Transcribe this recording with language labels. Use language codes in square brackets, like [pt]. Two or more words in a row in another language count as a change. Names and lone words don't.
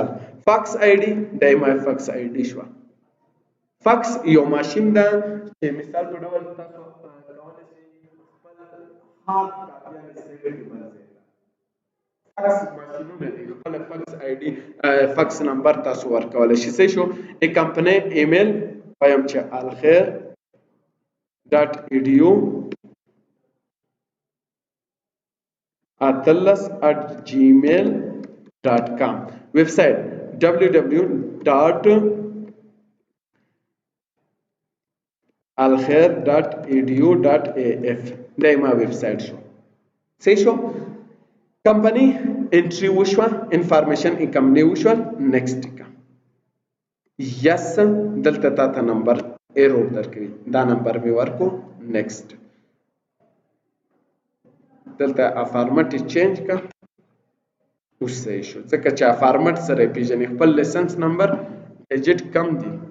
[en] fax ID [ps] دا ما [en] fax ID [ps] شو. فاکس یو ماشین ده چې مثال په ډول تاسو کولی شئ خپل [en] hard copies [ps] سیو کړئ. فاکس ماشینونه دي. خپل [en] fax ID fax number [ps] تاسو ورکولی شئ. صحیح شو؟ ای کمپنۍ ایمیل وایم چې الخیر [en] dot edu [ps] atlas@gmail.com. Website www.alkhair.edu.af. دايما ويب سايت شو صحیح شو [en] company entry [ps] وشوه [en] information company [ps] وشوه نیکسټ کا یس دلته تا [en] number error [ps] درکوي دا نمبر می ورکو نیکسټ دلته [en] format change [ps] کا اوس صحیح شو ځکه چې فارمټ سره پیژنې خپل [en] license number digit [ps] کم دی